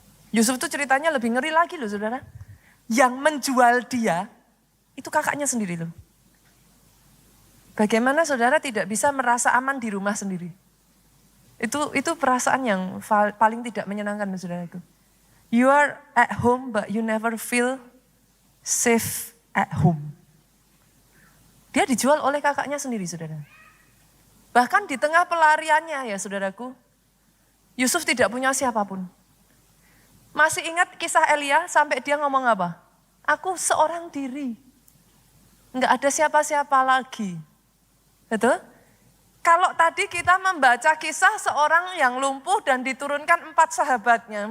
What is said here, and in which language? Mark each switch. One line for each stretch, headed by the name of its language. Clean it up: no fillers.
Indonesian: Yusuf tuh ceritanya lebih ngeri lagi loh saudara. Yang menjual dia, itu kakaknya sendiri loh. Bagaimana saudara tidak bisa merasa aman di rumah sendiri? Itu perasaan yang paling tidak menyenangkan saudaraku.
English: You are at home but you never feel safe at home.
Indonesian: Dia dijual oleh kakaknya sendiri, saudara. Bahkan di tengah pelariannya ya, saudaraku, Yusuf tidak punya siapapun. Masih ingat kisah Elia sampai dia ngomong apa? Aku seorang diri. Enggak ada siapa-siapa lagi. Betul? Kalau tadi kita membaca kisah seorang yang lumpuh dan diturunkan 4 sahabatnya.